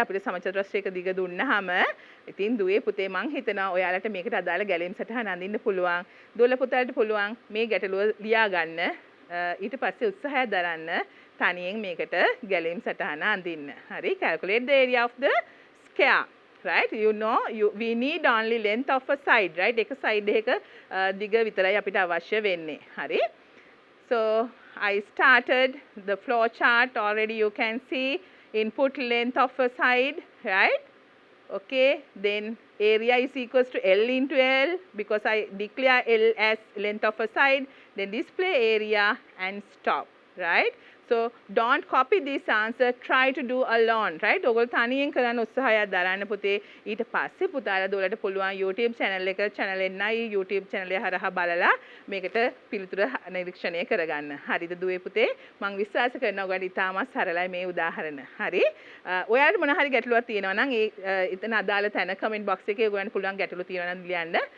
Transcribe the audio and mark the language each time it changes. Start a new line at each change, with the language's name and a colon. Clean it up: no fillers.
Sinhala: අපිට සමචතුරස්‍රයක දිග දුන්නාම ඉතින් දුවේ පුතේ මං හිතනවා ඔයාලට මේකට අදාළ ගැලීම් සටහන අඳින්න පුළුවන්. දුවල පුතාලට පුළුවන් මේ ගැටලුව ලියා ගන්න. ඊට පස්සේ උත්සාහය දරන්න තනියෙන් මේකට ගැලීම් සටහන අඳින්න.
English: හරි? Calculate the area of the square. Right? You know we need only length of a side. Right?
Sinhala: එක side එක දිග විතරයි අපිට අවශ්‍ය වෙන්නේ. හරි?
English: So I started the flow chart. Already you can see input length of a side. Right? Okay. Then area is equals to L into L because I declare L as length of a side. Then display area and stop. Right? So don't copy this answer, try to do alone. Right?
Sinhala: ඔයගොල්ලෝ තනියෙන් කරන්න උත්සාහයක් දරන්න පුතේ. ඊට පස්සේ පුතාලා දුවලට පුළුවන් YouTube channel එක channel NIE YouTube channel එක හරහා බලලා මේකට පිළිතුර නිරීක්ෂණය කරගන්න. හරිද දුවේ පුතේ? මම විශ්වාස කරනවා ඔයගොල්ලෝ ඉතාමත් සරලයි මේ උදාහරණ. හරි? ඔයාලට මොන හරි ගැටලුවක් තියෙනවා නම් ඒ එතන අදාළ තැන comment box එකේ ඔයගොල්ලන්ට පුළුවන් ගැටලු තියෙනවා නම් ලියන්න.